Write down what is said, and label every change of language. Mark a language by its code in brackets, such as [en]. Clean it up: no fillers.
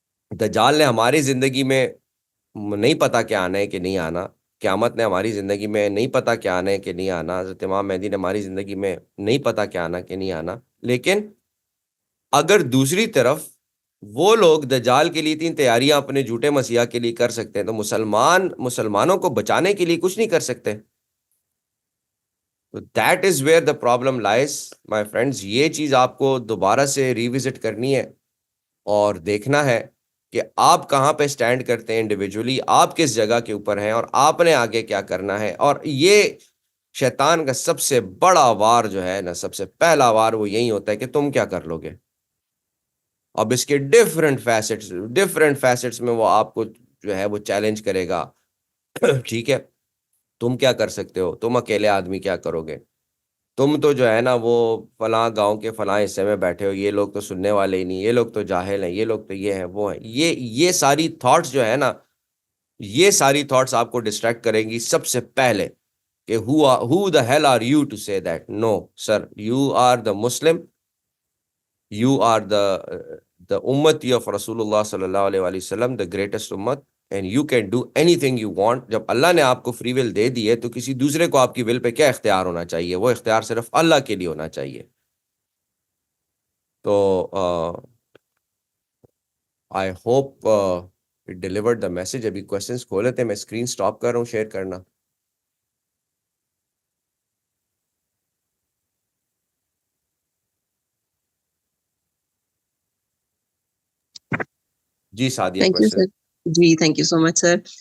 [ur] دجال نے ہماری زندگی میں نہیں پتا کیا آنا ہے کہ نہیں آنا، قیامت نے ہماری زندگی میں نہیں پتا کیا آنا ہے کہ نہیں آنا، حضرت امام مہدی نے ہماری زندگی میں نہیں پتا کیا آنا کہ نہیں آنا. لیکن اگر دوسری طرف وہ لوگ دجال کے لیے 3 تیاریاں اپنے جھوٹے مسیحا کے لیے کر سکتے ہیں، تو مسلمانوں کو بچانے کے لیے کچھ نہیں کر سکتے. [en] That is where the problem lies my friends. [ur] یہ چیز آپ کو دوبارہ سے ریوزٹ کرنی ہے اور دیکھنا ہے کہ آپ کہاں پہ سٹینڈ کرتے ہیں انڈیویجولی، آپ کس جگہ کے اوپر ہیں، اور آپ نے آگے کیا کرنا ہے. اور یہ شیطان کا سب سے بڑا وار جو ہے نا، سب سے پہلا وار وہ یہی ہوتا ہے کہ تم کیا کر لو گے. اب اس کے ڈفرینٹ فیسٹس میں وہ آپ کو جو ہے وہ چیلنج کرے گا. ٹھیک ہے، تم کیا کر سکتے ہو، تم اکیلے آدمی کیا کرو گے، تم تو جو ہے نا وہ فلاں گاؤں کے فلاں حصے میں بیٹھے ہو، یہ لوگ تو سننے والے ہی نہیں، یہ لوگ تو جاہل ہیں، یہ لوگ تو یہ ہیں وہ ہیں. یہ ساری تھاٹس جو ہے نا، یہ ساری تھاٹس آپ کو ڈسٹریکٹ کریں گی سب سے پہلے کہ [en] who the hell are you to say that. No sir, you are the Muslim, you are the ummati of Rasulullah sallallahu alaihi wasallam, the greatest ummat, and you can do anything you want. [ur] جب اللہ نے آپ کو free will دے دی ہے تو کسی دوسرے کو آپ کی ول پہ کیا اختیار ہونا چاہیے؟ وہ اختیار صرف اللہ کے لیے ہونا چاہیے. [en] تو I hope it delivered the message. [ur] ابھی کوشچنس کھولے تھے، میں اسکرین سٹاپ کر رہا ہوں شیئر کرنا. جی Sadia, [en] Thank you question. Sir. جی thank you so much sir.